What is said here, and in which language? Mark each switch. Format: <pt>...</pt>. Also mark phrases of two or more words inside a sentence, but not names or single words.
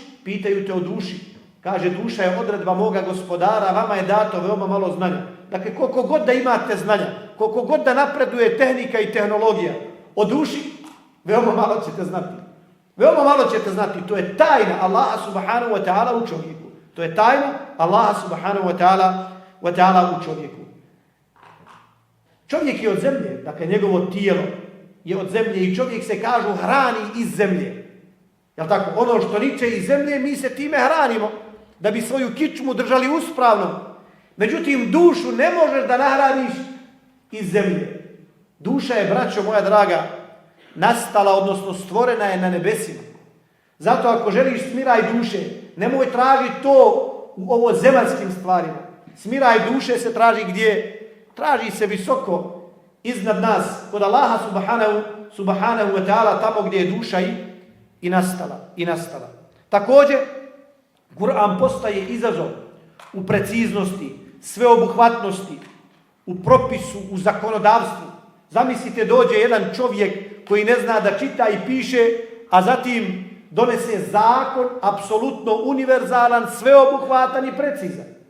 <bs>Pitaju te o duši. Kaže, duša je odredba moga gospodara, vama je dato veoma malo znanja. Dakle, koliko god da imate znanja, koliko god da napreduje tehnika i tehnologija, o duši veoma malo ćete znati. Veoma malo ćete znati, to je tajna Allaha</bs> <ar>سبحانه وتعالى</ar> <bs>u čovjeku. To je tajna Allaha</bs> <ar>سبحانه وتعالى</ar> <bs>u čovjeku. Čovjek je od zemlje, dakle njegovo tijelo je od zemlje i čovjek se kažu hrani iz zemlje. Jel tako? Ono što niče iz zemlje, mi se time hranimo da bi svoju kičmu držali uspravno. Međutim, dušu ne možeš da nahraniš iz zemlje. Duša je, braćo moja draga, nastala, odnosno stvorena je na nebesima. Zato ako želiš smiraj duše, nemoj tražiti to u ovo zemaljskim stvarima. Smiraj duše se traži gdje? Traži se visoko iznad nas, kod Allaha</bs> <ar>سبحانه وتعالى,</ar> <bs>tamo gdje je duša i nastala. Također, Kur'an postaje izazov u preciznosti, sveobuhvatnosti, u propisu, u zakonodavstvu. Zamislite, dođe jedan čovjek koji ne zna da čita i piše, a zatim donese zakon apsolutno univerzalan, sveobuhvatan i precizan.</bs>